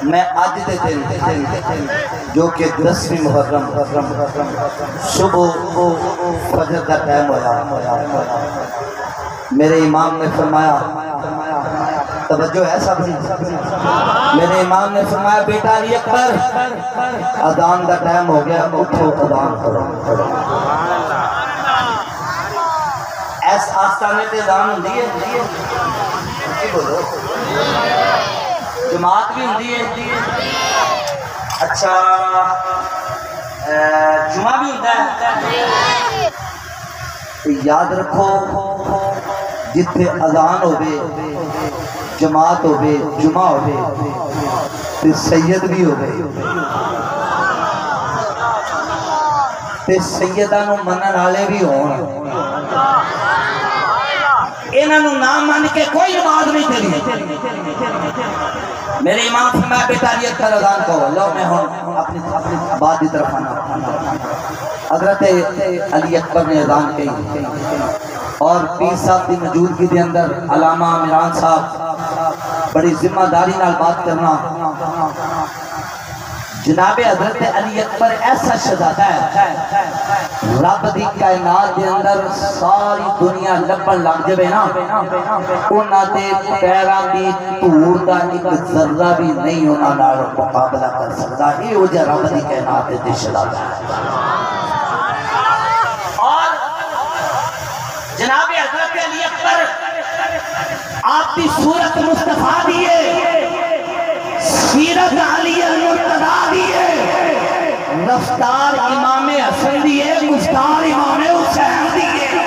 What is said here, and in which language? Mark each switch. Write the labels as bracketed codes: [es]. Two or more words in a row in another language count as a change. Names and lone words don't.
[ur] میں اج دے دن جو کہ 10ویں محرم صبح فجر کا ٹائم ہویا، میرے امام نے فرمایا، توجہ ہے سب نے، میرے امام نے فرمایا بیٹا علی اکبر اذان کا ٹائم ہو گیا، اٹھو اذان کرو۔ [pa] ایس آستانے تے اذان ہوندی ہے، بولو جماعت بھی ہوندی ہے، اچھا جمعہ بھی ہوتا ہے۔ یاد رکھو جتھے اذان ہوئے، جماعت ہوئے، جمعہ ہوئے، تے سید بھی ہوئے، تے سیدانو منن والے بھی ہون، انہاں نوں نہ من کے کوئی نماز نہیں چلی۔ [ur] میرے امام فرمایا بیٹا علی اکبر اذان کہو۔ لو میں ہوں اپنی بات کی طرف آنا۔ حضرت علی اکبر نے اذان کہی اور پیر صاحب کی موجودگی کے اندر علامہ عمران صاحب بڑی ذمہ داری نال بات کرنا۔ جناب حضرت علی اکبر ایسا شہزادہ ہے، رب دی کائنات کے اندر ساری دنیا لبن لگ جائے نا، [pa] انہاں دے پیراں دی دھول دا ایک ذرہ بھی نہیں انہاں نال مقابلہ کر سکتا۔ یہ ہو جائے رب دی کائنات دے شہزادہ ہے۔ اور جناب حضرت علی اکبر آپ کی صورت مصطفیٰ دیئے، سیرت علی المرتضیٰ دیئے، رفتار امام حسن دیئے، گفتار امام حسین دیئے۔